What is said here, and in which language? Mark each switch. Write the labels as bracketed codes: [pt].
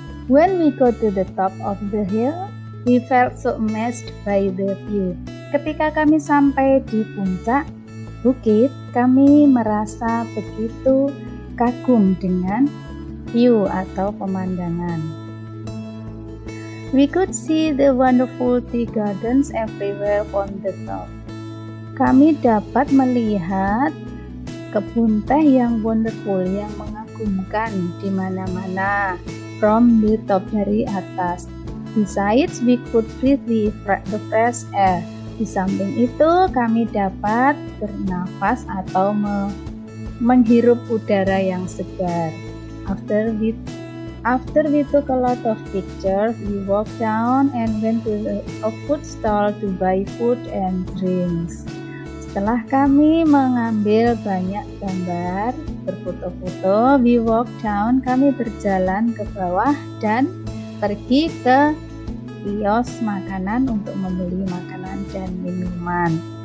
[en] When we go to the top of the hill, we felt so amazed by the view. [id] Ketika kami sampai di puncak bukit, kami merasa begitu kagum dengan view atau pemandangan. [en] We could see the wonderful tea gardens everywhere on the top. [id] Kami dapat melihat kebun teh yang wonderful, yang mengagumkan di mana-mana. [en] From the top, [id] dari atas. [en] Besides, we could breathe the fresh air. [id] Di samping itu, kami dapat bernafas atau menghirup udara yang segar. [en] After we took a lot of pictures, we walked down and went to a food stall to buy food and drinks. [id] Setelah kami mengambil banyak gambar, berfoto-foto, [en] we walk down, [id] kami berjalan ke bawah dan pergi ke kios makanan untuk membeli makanan dan minuman.